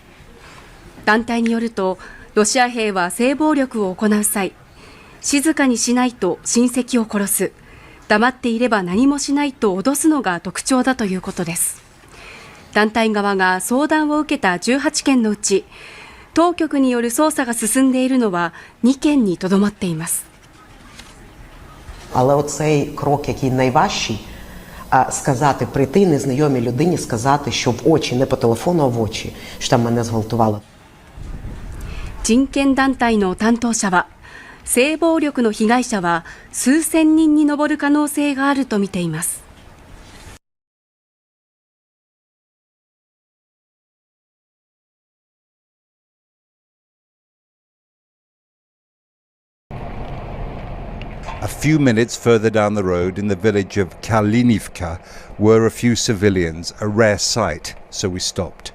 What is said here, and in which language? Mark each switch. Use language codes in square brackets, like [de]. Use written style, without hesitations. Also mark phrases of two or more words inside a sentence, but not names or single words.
[ja] 団体によるとロシア兵は性暴力を行う際、静かにしないと親戚を殺す、黙っていれば何もしないと脅すのが特徴だということです。団体側が相談を受けた18件のうち、当局による捜査が進んでいるのは2件にとどまっています。 [uk] Але оцей крок, який найважчий, сказати, прийти незнайомій людині, сказати, що в очі, не по телефону, а в очі, що там мене зґвалтували. [ja] 人権団体の担当者は、性暴力の被害者は数千人に上る可能性があると見ています。 [en] A few minutes further down the road in the village of Kalinivka were a few civilians, a rare sight, so we stopped.